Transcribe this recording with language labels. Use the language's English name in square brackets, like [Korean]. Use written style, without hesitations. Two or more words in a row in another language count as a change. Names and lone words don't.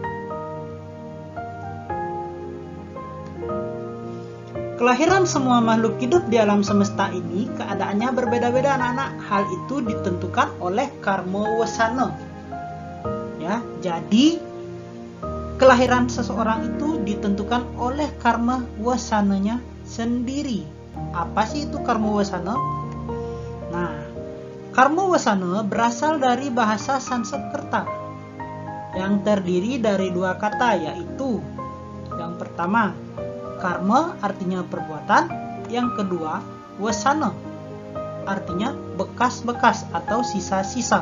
[Indonesian] Kelahiran semua makhluk hidup di alam semesta ini keadaannya berbeda-beda anak-anak. Hal itu ditentukan oleh karma wasana. Ya, jadi kelahiran seseorang itu ditentukan oleh karma wasananya sendiri. Apa sih itu karma wasana? Nah, karma wasana berasal dari bahasa Sanskerta yang terdiri dari 2 kata, yaitu yang pertama karma artinya perbuatan, yang kedua wasana artinya bekas-bekas atau sisa-sisa.